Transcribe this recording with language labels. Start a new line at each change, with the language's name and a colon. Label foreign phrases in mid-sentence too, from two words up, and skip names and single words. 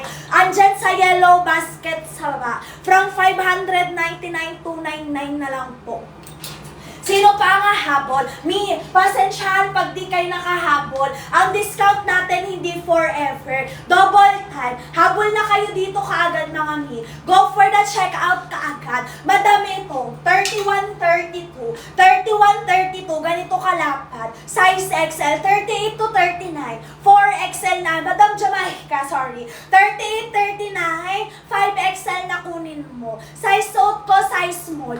Filipino: Andyan sa yellow basket sa baba. From 599, 299 na lang po. Sino pa nga habol? Me, pasensyahan pag di kayo nakahabol. Ang discount natin hindi forever.
English: Double time.
Filipino: Habol na kayo dito kaagad mga me.
English: Go for the checkout kaagad.
Filipino: Madami ito. 31, 32. 31, 32. Ganito kalapad.
English: Size XL.
Filipino: 38 to 39. 4XL na. Madam Jamaica, sorry. 38, 39. 5XL na kunin mo. Size suit ko,
English: size small.